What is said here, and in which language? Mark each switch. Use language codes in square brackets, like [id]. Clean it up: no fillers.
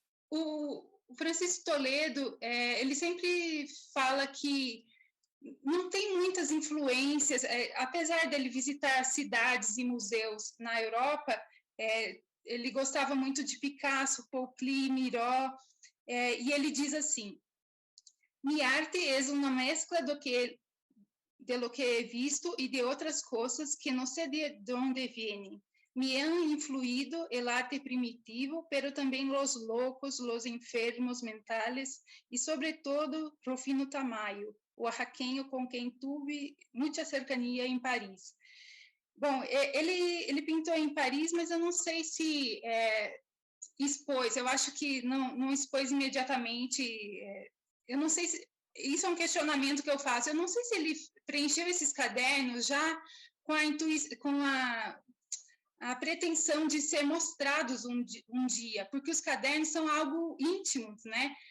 [pt] O Francisco Toledo, ele sempre fala que não tem muitas influências, apesar dele visitar cidades e museus na Europa, ele gostava muito de Picasso, Paul Klee, Miró, e ele diz assim: [es] mi arte es una mezcla de lo que he visto y de otras cosas que no sé de dónde vienen. Me han influido el arte primitivo, pero también los locos, los enfermos mentales y sobre todo Rufino Tamayo, oaxaqueño [pt] com quem tive muita cercania em Paris. Bom, ele pintou em Paris, mas eu não sei se expôs. Eu acho que não expôs imediatamente. Eu não sei se... Isso é um questionamento que eu faço. Eu não sei se ele preencheu esses cadernos já com a pretensão de ser mostrados um dia, porque os cadernos são algo íntimos, né?